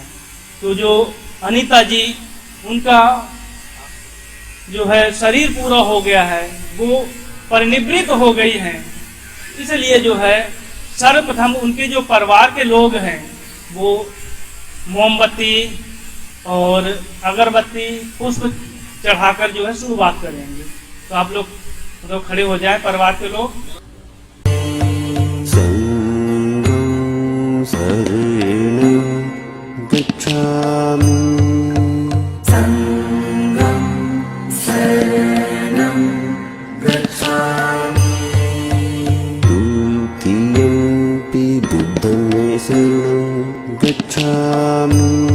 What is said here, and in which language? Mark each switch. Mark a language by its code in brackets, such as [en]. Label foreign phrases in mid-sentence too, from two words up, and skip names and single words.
[hi] तो जो अनीता जी, उनका जो है शरीर पूरा हो गया है, वो परिनिवृत्त हो गई हैं, इसलिए जो है सर्वप्रथम उनके जो परिवार के लोग हैं वो मोमबत्ती और अगरबत्ती पुष्प चढ़ाकर जो है शुरुआत करेंगे। तो आप लोग मतलब खड़े हो जाएं परिवार के लोग। [pi] संगं शरणं गच्छामि संगं शरणं गच्छामि द्वितीयंपि बुद्धं शरणं गच्छामि